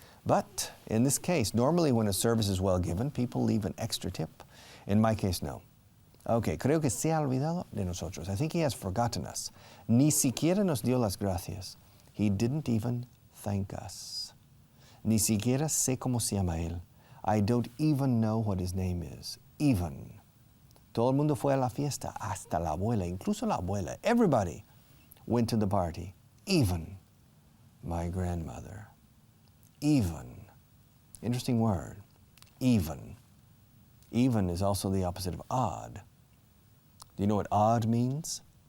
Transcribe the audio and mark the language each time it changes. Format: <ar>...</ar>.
<en>But in this case, normally when a service is well given, people leave an extra tip. In my case, no.</en> <es>Okay, creo que se ha olvidado de nosotros.</es> <en>I think he has forgotten us.</en> <es>Ni siquiera nos dio las gracias.</es> <en>He didn't even thank us.</en> <es>Ni siquiera sé cómo se llama él.</es> <en>I don't even know what his name is. Even.</en> <es>Todo el mundo fue a la fiesta, hasta la abuela, incluso la abuela.</es> <en>Everybody went to the party. Even my grandmother. Even. Interesting word. Even. Even is also the opposite of odd. Do you know what odd means?</en>